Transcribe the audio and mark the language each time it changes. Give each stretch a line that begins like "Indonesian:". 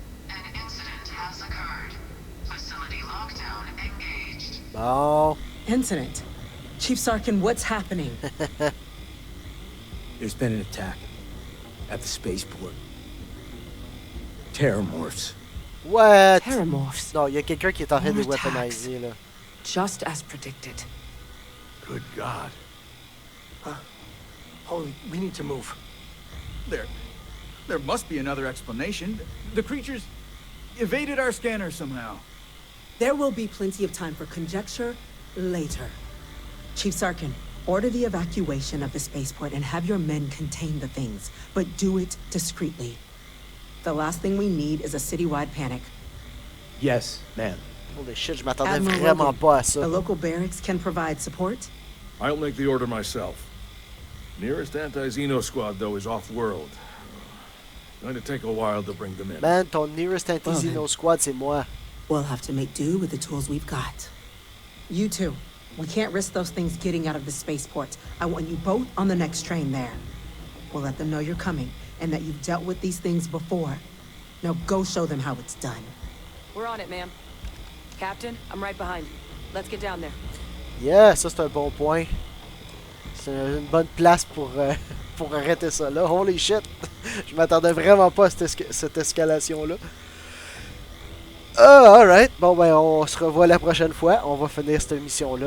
English: An incident has occurred. Facility lockdown engaged. Oh. Incident? Chief Sarkin, what's happening? There's been an attack at the spaceport. Terramorphs. What? Terramorphs?
French: Non, il y a quelqu'un qui est en train de les weaponiser, là.
English: Just as predicted. Good God. Holy, we need to move. There must be another explanation. The creatures evaded our scanner somehow. There will be plenty of time for conjecture later. Chief Sarkin, order the evacuation of the spaceport and have your men contain the things, but do it discreetly. The last thing we need is a citywide panic. Yes, ma'am. Holy shit,
French: je m'attendais vraiment pas à ça.
English: The local barracks can provide support? I'll make the order myself. Nearest anti-Xeno squad, though, is off-world. Going to take a while to bring them in. Man,
French: ton
English: nearest anti-Xeno squad,
French: c'est moi.
English: We'll have to make do with the tools we've got. You two, we can't risk those things getting out of the spaceport. I want you both on the next train there. We'll let them know you're coming and that you've dealt with these things before. Now go show them how it's done. We're on it, ma'am. Captain, I'm right behind you. Let's get down there.
French: Yeah, ça c'est un bon point. C'est une bonne place pour arrêter ça là.
English: Holy shit!
French: Je m'attendais vraiment pas à cette escalation-là. Alright. Bon, ben, on se revoit la prochaine fois. On va finir cette mission-là.